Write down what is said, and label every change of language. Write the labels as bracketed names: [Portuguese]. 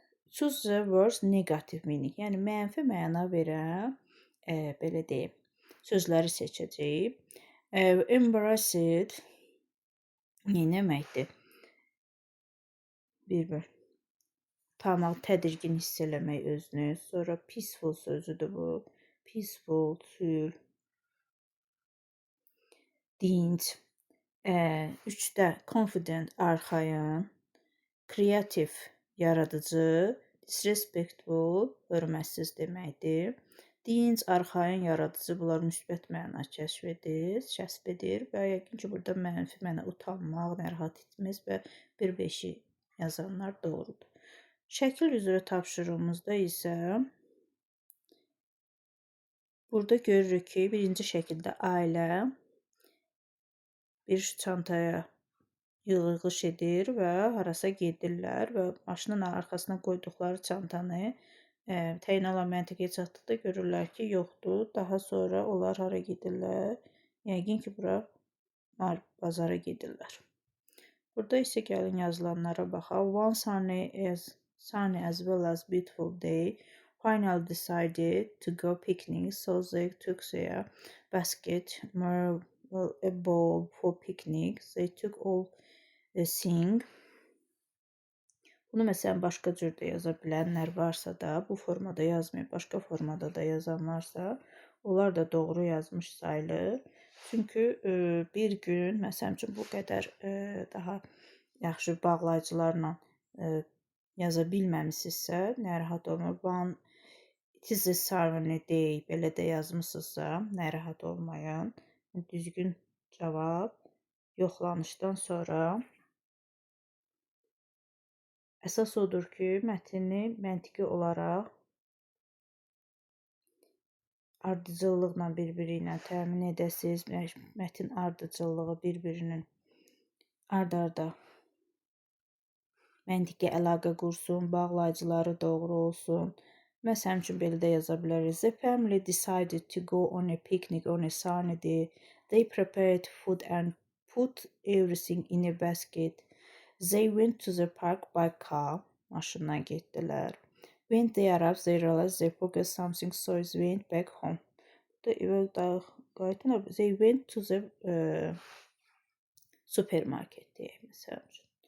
[English] Choose the words negative meaning, [Azerbaijani] yəni mənfi məna verən, belə deyim, sözləri seçəcəyik. Embarrassed nə deməkdir? Bir-bir. Tamam, tədirgin hiss eləmək özünü. Sonra peaceful sözüdür bu. Peaceful, sülh. Dinc. 3-də confident, arxayın. Creative, yaradıcı. Disrespectful, hörmətsiz deməkdir. Dinc, arxayın, yaradıcı, bunlar müsbət məna kəsb edir və yəqin ki, burada mənfi məna utanmaq, narahat etmək və 1-5-i yazanlar doğrudur. Şəkil üzrə tapşırığımızda isə burada görürük ki, birinci şəkildə ailə bir çantaya yığılış edir və harasa gedirlər və maşının arxasına qoyduqları çantanı təyin olan məntəqəyə çatdıqda görürlər ki, yoxdur. Daha sonra onlar hara gedirlər? Yəqin ki, bura bazara gedirlər. Burada isə gəlin yazılanlara baxaq. [English] One sunny as well as beautiful day finally decided to go picnic, so they took their basket, a bowl for picnic. They took all the thing. [Azerbaijani] Bunu məsələn başqa cür də yaza bilənlər varsa da, bu formada yazmayıb, başqa formada da yazan varsa, onlar da doğru yazmış sayılır. Çünki bir gün, məsələn üçün bu qədər daha yaxşı bağlayıcılarla yaza bilməmisinizsə, narahat olmayın. [English] It is a sunny day, [Azerbaijani] belə də yazmışsınızsa, narahat olmayın. Düzgün cavab yoxlanışdan sonra əsas odur ki, mətni məntiqi olaraq ardıcıllıqla bir-biri ilə təmin edəsiniz. Mətn ardıcıllığı bir-birinin ard-arda məntiqi əlaqə qursun, bağlayıcıları doğru olsun. Məsəl üçün belə də yaza bilərik. [English] The family decided to go on a picnic on a sunny day. They prepared food and put everything in a basket. They went to the park by car. [Azerbaijani] Maşınla getdilər. [English] When they arrived, they realized they forgot something, so they went back home. [Azerbaijani] Da evə qayıtdılar. [English] They went to the supermarket [Azerbaijani] deyək məsəl üçün.